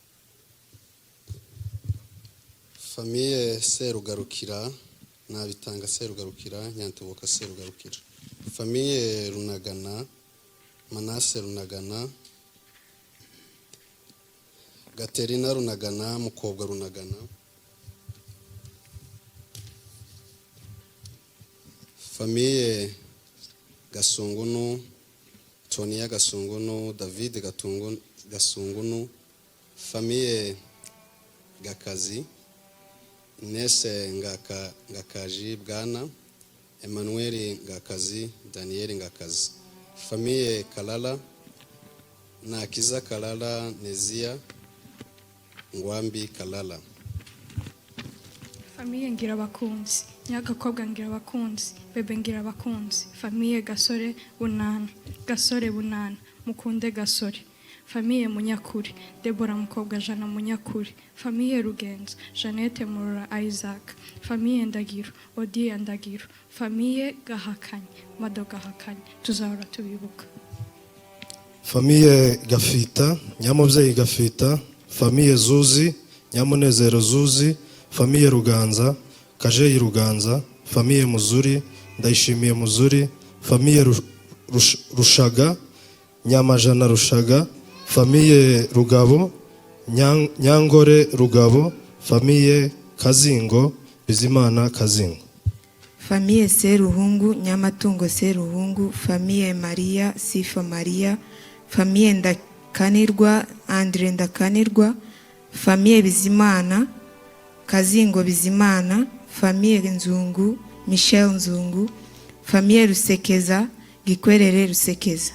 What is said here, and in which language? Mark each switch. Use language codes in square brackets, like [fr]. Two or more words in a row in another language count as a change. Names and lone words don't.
[rw] Famille Serugarukira, Nabitanga Serugarukira, Nyantuboka Serugarukira. Famille Runagana, Manase Runagana, Gaterina Runagana, Mukobwa Runagana. Famille Gasungunu, Tonia Gasungunu, David Gasungunu. Famille Gakazi, Nese Ngakaji Bwana, Emmanuel Ngakazi, Daniel Ngakazi. Famille Kalala, Nakiza Kalala, Nezia Ngwambi Kalala. Famille Ngirabakunzi, Nyagakobwa Ngirabakunzi, Bebe Ngirabakunzi, Famille Gasore Bunana, Gasore Bunana, Mukunde Gasore. Famille Munyakuri, Deborah Mukobwa Jana Munyakuri, Famille Rugenza, Jeannette Murura Isaac, Famille Ndagiro, Odia Ndagiro, Famille Gahakanye, Mado Gahakanye, tuzahora tubibuka. Famille Gafita, Nyamubyeyi Gafita, Famille Zuzi, Nyamunezero Zuzi, Famille Ruganza, Kajeyi Ruganza, Famille Muzuri, Ndayishimiye Muzuri, Famille Rushaga Nyamajana Rushaga, famiye Rugabo Nyangore Rugabo, famiye Kazingo Bizimana Kazingo. Famiye Seruhungu Nyamatungo Seruhungu, famiye Maria Sifa Maria, famiye Ndakanirwa Andre Ndakanirwa, famiye Bizimana Kazingo Bizimana, famiye Nzungu Michel Nzungu, famiye Rusekeza Gikwerere Rusekeza.